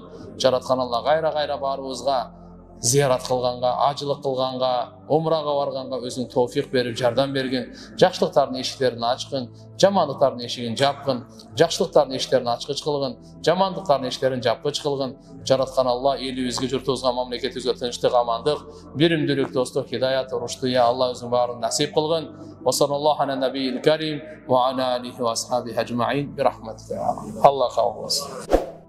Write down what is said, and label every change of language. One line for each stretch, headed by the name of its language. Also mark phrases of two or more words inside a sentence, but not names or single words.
Kyrgyz: Жараткан Алла кайра баарыбызга зиярат кылганга, ажылык кылганга, умрага барганга өзүң тоофик берип жардам берген. Жакшылыктардын эшиктерин ачкын, жамандыктардын эшигин жапкын. Жакшылыктардын эшиктерин ачкыч кылгын, жамандыктардын эшиктерин жапкыч кылгын. Жараткан Алла элибизге, журтубузга, мамлекетибизге тынчтык, амандык, биримдүүлүк, достук, хидаят, урушту я Алла өзүң баарын насип кылгын.
Arabic: وصلى الله على النبي الكريم وعلى آله وأصحابه أجمعين برحمتك.
Kyrgyz: Алла кабыл кылсын.